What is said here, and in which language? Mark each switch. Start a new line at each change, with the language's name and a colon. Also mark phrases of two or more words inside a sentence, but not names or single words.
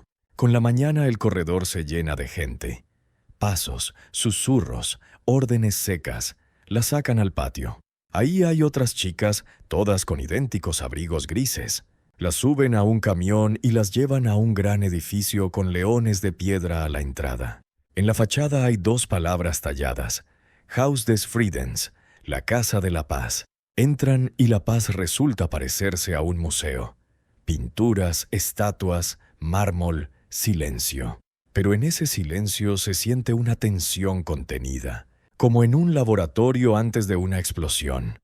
Spanish: Con la mañana el corredor se llena de gente. Pasos, susurros, órdenes secas, la sacan al patio. Ahí hay otras chicas, todas con idénticos abrigos grises. Las suben a un camión y las llevan a un gran edificio con leones de piedra a la entrada. En la fachada hay 2 palabras talladas:
German: Haus des Friedens,
Spanish: la Casa de la Paz. Entran y la paz resulta parecerse a un museo. Pinturas, estatuas, mármol, silencio. Pero en ese silencio se siente una tensión contenida, como en un laboratorio antes de una explosión.